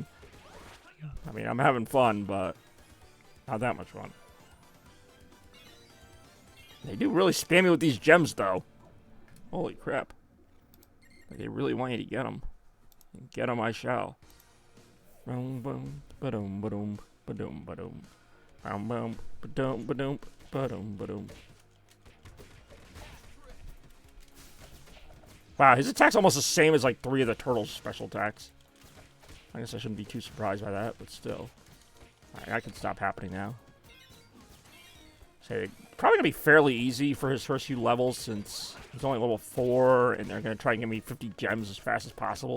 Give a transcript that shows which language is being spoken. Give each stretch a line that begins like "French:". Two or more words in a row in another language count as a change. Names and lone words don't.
English: I mean, I'm having fun, but not that much fun. They do really spam me with these gems, though. Holy crap. They really want you to get them. And get them I shall. Boom, boom, ba-dum, ba-dum, ba-dum, ba-dum. Boom, boom, ba-dum, ba-dum, ba-dum, ba-dum. Wow, his attack's almost the same as like 3 of the turtles' special attacks. I guess I shouldn't be too surprised by that, but still. Alright, that can stop happening now. So, probably gonna be fairly easy for his first few levels since he's only level 4 and they're gonna try and give me 50 gems as fast as possible.